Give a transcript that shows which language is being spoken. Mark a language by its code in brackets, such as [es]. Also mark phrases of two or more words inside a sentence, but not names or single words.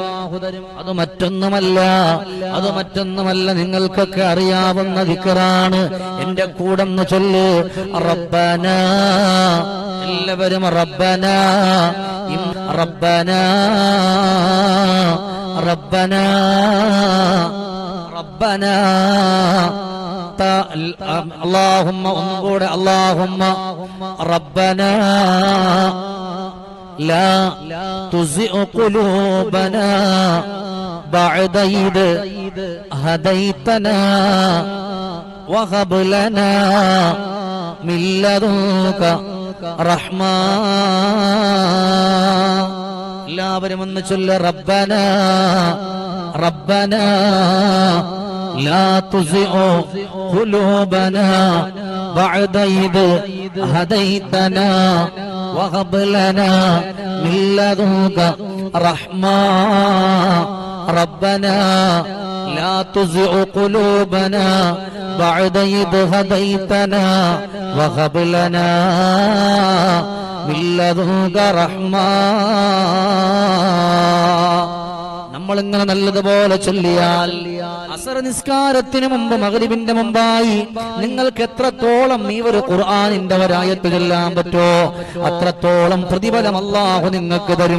[ml] അത് മറ്റൊന്നുമല്ല, നിങ്ങൾക്കൊക്കെ അറിയാവുന്ന ദിക്റാണ്. എന്റെ കൂടെന്ന് ചൊല്ല്, റബ്ബനാ. [ar] എല്ലാവരും ربنا ربنا ربنا ربنا. اللهم انقول اللهم ربنا لا تزغ قلوبنا بعد إذ هديتنا وهب لنا من لدنك رحمة. [ml] എല്ലാവരും ഒന്ന് ചൊല്ല്, [ar] ربنا ربنا لا تزغ قلوبنا بعد إذ هديتنا وهب لنا من لدنك رحمة. ربنا لا تزغ قلوبنا بعد إذ هديتنا وهب لنا من لدنك رحمة. [ml] നമ്മളിങ്ങനെ നല്ലതുപോലെ ചൊല്ലിയാൽ അസർ നിസ്കാരത്തിന് മുമ്പ് മഗ്രിബിന്റെ മുമ്പായി നിങ്ങൾക്ക് എത്രത്തോളം ഈ ഒരു ഖുർആനിന്റെ ഒരായത്ത് ചൊല്ലാൻ പറ്റോ അത്രത്തോളം പ്രതിഫലം അല്ലാഹു നിങ്ങൾക്ക് തരും.